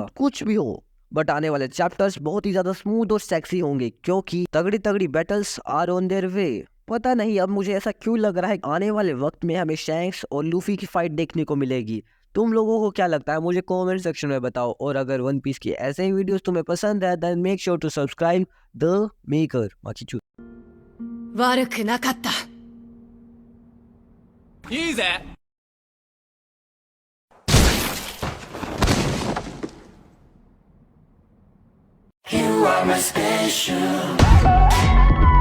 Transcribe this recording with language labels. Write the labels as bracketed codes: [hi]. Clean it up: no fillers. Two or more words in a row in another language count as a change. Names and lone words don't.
[hi] कुछ भी हो, बट आने वाले चैप्टर्स बहुत ही ज्यादा स्मूथ और सेक्सी होंगे क्योंकि तगड़ी तगड़ी [en] battles are on their way. [hi] पता नहीं अब मुझे ऐसा क्यों लग रहा है आने वाले वक्त में हमें शैंक्स और लूफी की फाइट देखने को मिलेगी। तुम लोगों को क्या लगता है? मुझे [en] comment section [hi] में बताओ। और अगर वन पीस की ऐसे ही वीडियोस तुम्हें पसंद है [en] then make sure to subscribe the maker. माचीचू [ja] 悪くなかった。いいぜ。 [en] You are my special